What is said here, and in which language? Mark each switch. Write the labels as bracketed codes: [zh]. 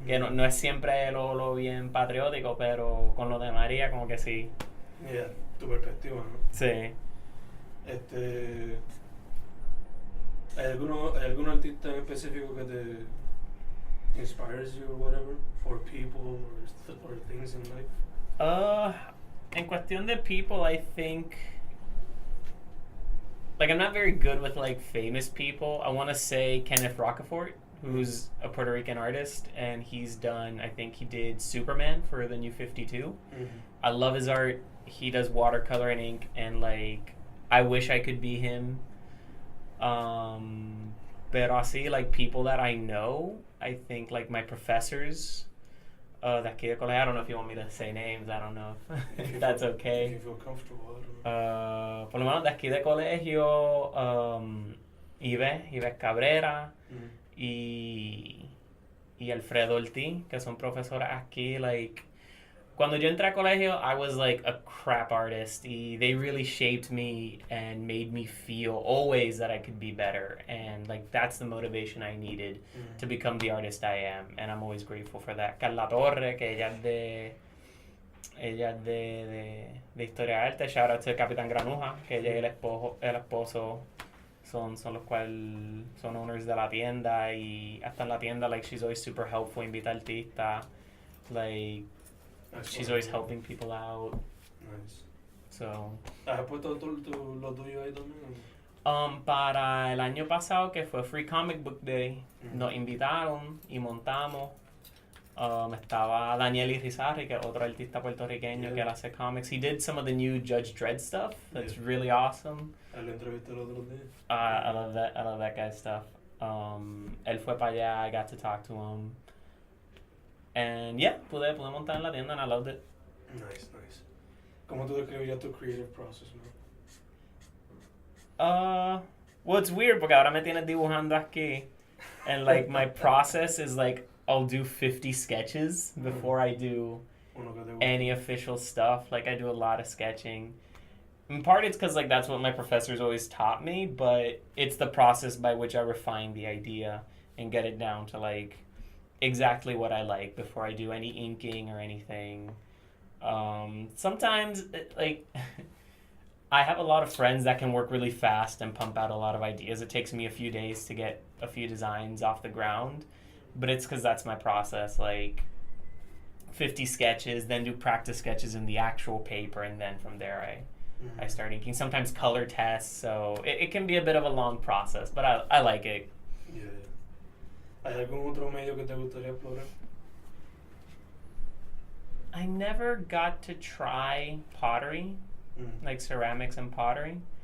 [es] Que no es siempre lo bien patriótico, pero con lo de María como que sí. Yeah, tu perspectiva, ¿no? Sí. ¿Hay algún artista en específico que te inspires [en] you or whatever for people or things in life? [es] En cuestión de [en] people, I think I'm not very good with famous people. I want to say Kenneth Rocafort, who's a Puerto Rican artist, and he did Superman for the New 52. I love his art. He does watercolor and ink, and I wish I could be him. [es] Pero así, [en] people that I know, I think my professors [es] de aquí de colegio. [en] I don't know if you want me to say names. I don't know if that's okay. If you feel comfortable, I don't know. [es] Por lo menos de aquí de colegio, Ives Cabrera y Alfredo Ortiz, que son profesores aquí. Cuando yo entré a colegio, [en] I was a crap artist. They really shaped me and made me feel always that I could be better. And that's the motivation I needed to become the artist I am. And I'm always grateful for that. [es] Carla Torre, que ella es de Historia de Arte. [en] Shout out to [es] Capitán Granuja, que ella y el esposo son los cuales son owners de la tienda. Y hasta en la tienda, [en] she's always super helpful, [es] invita artistas. [en] She's always helping people out. Nice. So. [es] ¿Has puesto lo tuyo ahí también? Para el año pasado, que fue Free Comic Book Day, nos invitaron y montamos. Estaba Daniel Irizarry, que es otro artista puertorriqueño que él hace comics. [en] He did some of the new Judge Dredd stuff. That's really awesome. [es] Lo entrevisté el otro día. [en] I love that guy's stuff. [es] Él fue para allá. [en] I got to talk to him. And yeah, [es] pude montar en la tienda [en] and I loved it. Nice. [es] ¿Cómo tú describirías tu creative process, man? [en] Well, it's weird [es] porque ahora me tienes dibujando aquí. [en] And like my process is like I'll do 50 sketches before I do any official stuff. Like I do a lot of sketching. In part it's because like that's what my professors always taught me, but it's the process by which I refine the idea and get it down to like exactly what I like before I do any inking or anything. Sometimes like I have a lot of friends that can work really fast and pump out a lot of ideas. It takes me a few days to get a few designs off the ground, but it's because that's my process. Like 50 sketches, then do practice sketches in the actual paper, and then from there I start inking. Sometimes color tests, so it can be a bit of a long process, but I like it. Yeah. [es] ¿Hay algún otro medio que te gustaría explorar? [en] I never got to try pottery. Like ceramics and pottery.